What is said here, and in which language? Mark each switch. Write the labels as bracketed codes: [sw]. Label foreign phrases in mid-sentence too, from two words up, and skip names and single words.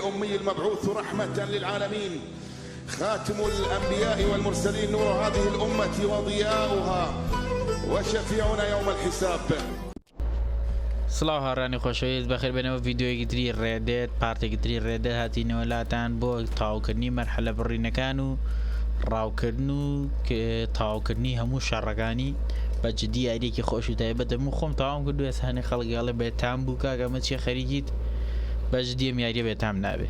[ar] النبي المبعوث رحمة للعالمين خاتم الأنبياء والمرسلين نور هذه الأمة وضياؤها وشفيعنا يوم الحساب. [ckb] سڵاو هاوڕێیانی خۆشەویست بەخێربێنەوە ڤیدیۆیەکی تری ڕێدێت پارتێکی تری ڕێدێت هاتینەوە لاتان بۆ تاوکردنی مەرحەلە بڕینەکان و ڕاوکردن و تاوکردنی هەموو شەڕەکانی بە جددی یاریەکی خۆش و تایبەت هەموو خۆم تاوام کردو ئێستا خەڵکیاڵێ بێتام بوو کاکە ئەمە چیە خەریکیت بە جددی ئەم یاریە بێتام نابێت